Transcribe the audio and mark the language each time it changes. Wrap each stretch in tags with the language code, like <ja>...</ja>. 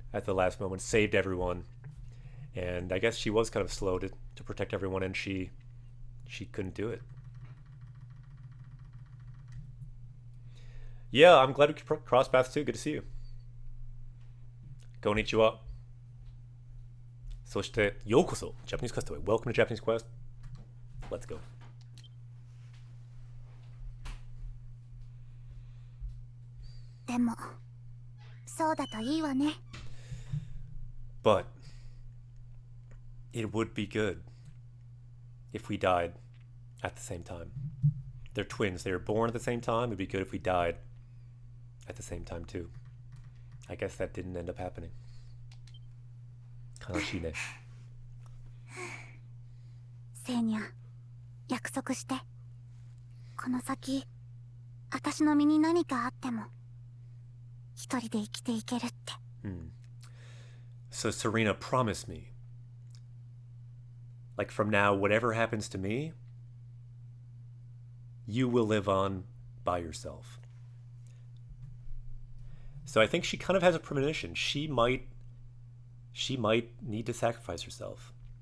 <en>at the last moment, saved everyone. And I guess she was kind of slow to protect everyone, and she couldn't do it. Yeah, I'm glad we could cross paths too. Good to see you.</en> <ja>Konnichiwa. そして、ようこそ Japanese Quest away.</ja> <en>Welcome to Japanese Quest. Let's go.</en> <ja>でもそうだといいわね。</ja> <en>But it would be good if we died at the same time. They're twins. They were born at the same time. It'd be good if we died at the same time too. I guess that didn't end up happening.</en> <ja>悲しいね。セーニャ、約束して。この先、私の身に何かあっても、一人で生きていけるって。</ja> <en>So Serena, promise me. Like from now, whatever happens to me, you will live on by yourself. So I think she kind of has a premonition. She might need to sacrifice herself.</en>